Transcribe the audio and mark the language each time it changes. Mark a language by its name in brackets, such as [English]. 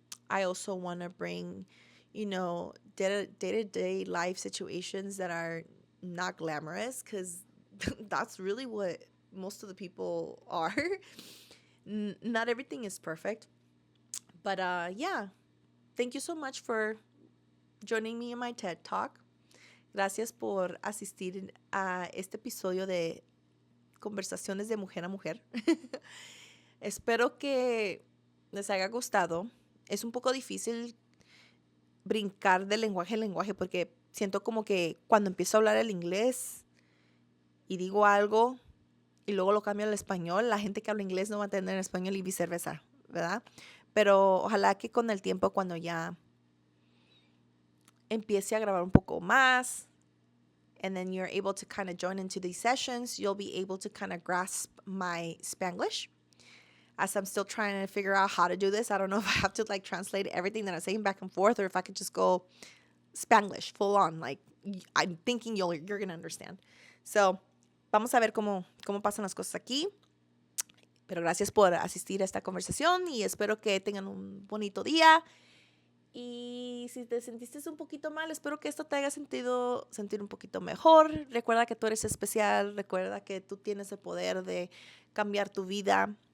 [English] I also want to bring, day-to-day life situations that are not glamorous, because that's really what most of the people are. Not everything is perfect. But yeah, thank you so much for joining me in my TED Talk. [Spanish] Gracias por asistir a este episodio de Conversaciones de Mujer a Mujer. Espero que les haya gustado. Es un poco difícil brincar de lenguaje en lenguaje, porque siento como que cuando empiezo a hablar el inglés y digo algo y luego lo cambio al español, la gente que habla inglés no va a entender en español y viceversa, ¿verdad? Pero ojalá que con el tiempo, cuando ya empiece a grabar un poco más, [English] and then you're able to kind of join into these sessions, you'll be able to kind of grasp my Spanglish. As I'm still trying to figure out how to do this, I don't know if I have to like translate everything that I'm saying back and forth, or if I could just go Spanglish full on. Like, I'm thinking you're going to understand. [Spanish] So, vamos a ver cómo pasan las cosas aquí. Pero gracias por asistir a esta conversación y espero que tengan un bonito día. Y si te sentiste un poquito mal, espero que esto te haga sentir un poquito mejor. Recuerda que tú eres especial, recuerda que tú tienes el poder de cambiar tu vida.